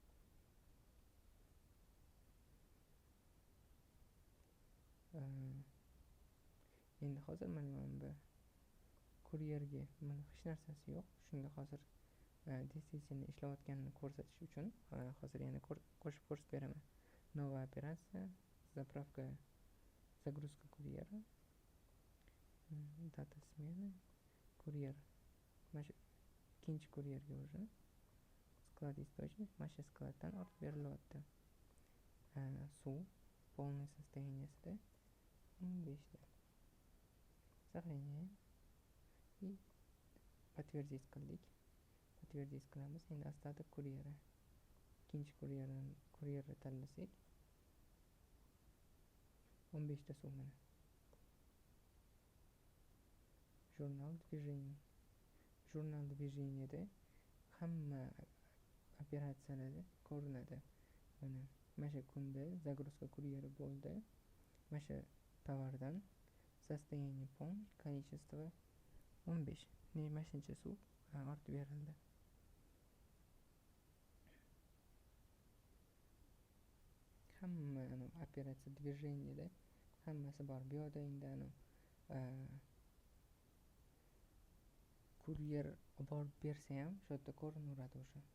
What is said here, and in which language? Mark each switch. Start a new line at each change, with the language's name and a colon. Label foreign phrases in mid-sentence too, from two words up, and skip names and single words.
Uzbek: Endi hozir mana bu kuryerga mana hech narsasi yo'q. Shunga hozir действительно ishlayotganini ko'rsatish uchun hozir yana qo'shib ko'rsatib beraman.
Russian: Новая операция, заправка, загрузка курьера, дата смены,
Uzbek: kuryer. Mana shu ikkinchi kuryerga
Russian: уже склад источник,
Uzbek: mana shu skladdan ortib berilyapti. Suv
Russian: полное состояниясida
Uzbek: 15 ta.
Russian: Сохраняем и подтвердить qildik.
Uzbek: Подтвердить qilamiz. Endi Astata kuryeri. Ikkinchi kuryerni tanlasak 15 ta suv mana.
Russian: Журнал движения. Журнал движениеда hamma operatsiyalar ko'rinadi.
Uzbek: Mana shu kunda загрузка kuryeri bo'ldi. Mana shu tovardan
Russian: состояние полный, количество 15.
Uzbek: Mana shuncha suv ortib berildi. Hamma operatsiya движениеda hammasi bor. Bu yerda endi kuryer olib borib bersa ham shu yerda ko'rinaveradi o'sha.